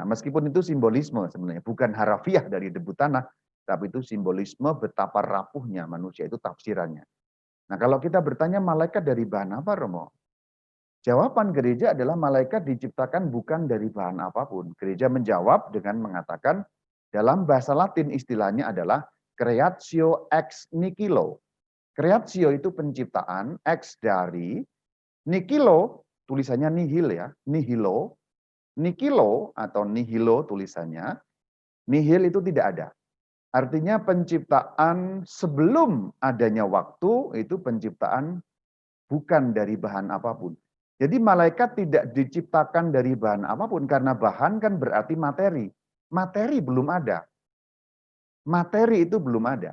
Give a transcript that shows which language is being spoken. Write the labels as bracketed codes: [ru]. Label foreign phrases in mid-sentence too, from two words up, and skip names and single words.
[id] Meskipun itu simbolisme sebenarnya, bukan harafiah dari debu tanah, tapi itu simbolisme betapa rapuhnya manusia, itu tafsirannya. Nah, kalau kita bertanya malaikat dari bahan apa, Romo? Jawaban gereja adalah malaikat diciptakan bukan dari bahan apapun. Gereja menjawab dengan mengatakan dalam bahasa Latin istilahnya adalah [la] creatio ex nihilo. [id] Creatio itu penciptaan, ex dari, nihilo tulisannya nihil ya, nihilo, nihilo atau nihilo tulisannya, nihil itu tidak ada. Artinya penciptaan sebelum adanya waktu itu penciptaan bukan dari bahan apapun. Jadi malaikat tidak diciptakan dari bahan apapun karena bahan kan berarti materi. Materi belum ada. Materi itu belum ada.